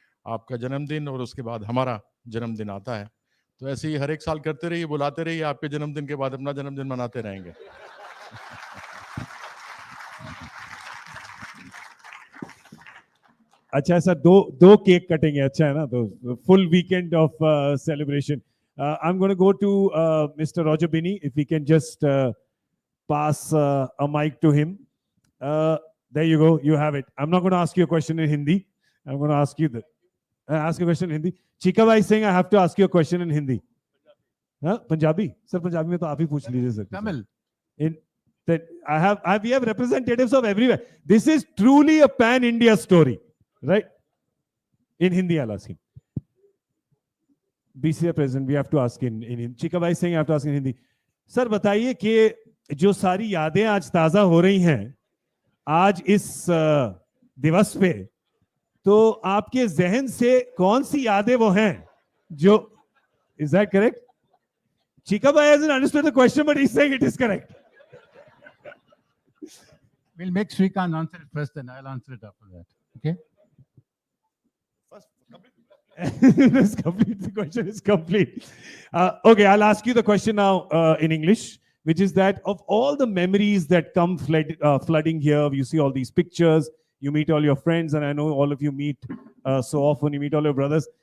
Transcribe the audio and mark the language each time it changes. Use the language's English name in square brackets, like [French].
[Hindi] आपका जन्मदिन और उसके बाद हमारा जन्मदिन आता है, तो ऐसे ही हर एक साल करते रहिए, बुलाते रहिए. आपके जन्मदिन के बाद अपना जन्मदिन मनाते रहेंगे. अच्छा ऐसा दो केक कटेंगे, अच्छा है ना, तो [English] Full weekend of celebration. I'm going to go to Mr. Roger Binney. If we can just pass a mic to him. There you go. You have it. I'm not going to ask you a question in Hindi. I'm going to ask you ask a question in Hindi. Chika bhai is saying I have to ask you a question in Hindi. Punjabi? [Hindi] Sir, Punjabi में तो आप ही पूछ लीजिए sir. [English] Tamil. We have representatives of everywhere. This is truly a pan-India story, right? In Hindi, I'll ask him. BCA president, we have to ask in Hindi. Chika bhai is saying I have to ask in Hindi. [Hindi] Sir, बताइए कि जो सारी यादें आज ताजा हो रही हैं आज इस दिवस पे, तो आपके जहन से कौन सी यादें वो हैं जो, [English] is that correct? Chika bhai hasn't understood the question, but he's saying it is correct. We'll make Srikant answer it first, then I'll answer it after that. Okay? It's complete. The question is complete. Okay, I'll ask you the question now in English, which is that of all the memories that come flooding here, you see all these pictures, you meet all your friends, and I know all of you meet so often, you meet all your brothers.